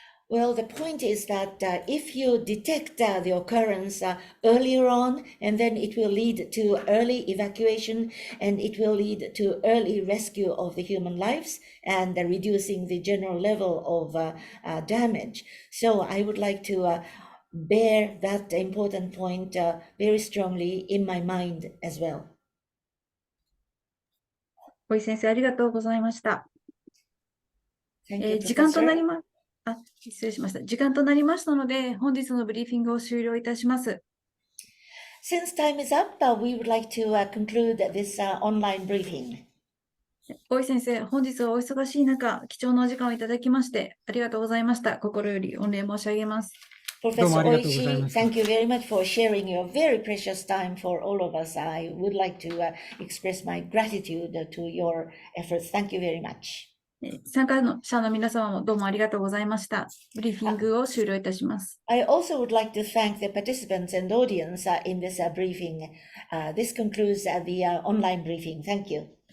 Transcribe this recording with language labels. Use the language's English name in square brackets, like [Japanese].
[English] Well, the point is that if you detect the occurrence earlier on, and then it will lead to early evacuation, and it will lead to early rescue of the human lives and reducing the general level of damage. So I would like to bear that important point very strongly in my mind as well. [Japanese] 大井先生、ありがとうございました。 [English] Thank you, [Japanese] 時間となり [English] Professor. [Japanese] 失礼しました。時間となりましたので、本日のブリーフィングを終了いたします。 [English] Since time is up, we would like to conclude this online briefing. [Japanese] 大井先生、本日はお忙しい中、貴重なお時間をいただきまして、ありがとうございました。心より御礼申し上げます。 [English] Professor Oishi, thank you very much for sharing your very precious time for all of us. I would like to express my gratitude to your efforts. Thank you very much. [Japanese] 参加者の皆様もどうもありがとうございました。ブリーフィングを終了いたします。 [English] I also would like to thank the participants and audience in this briefing. This concludes the online briefing. Thank you.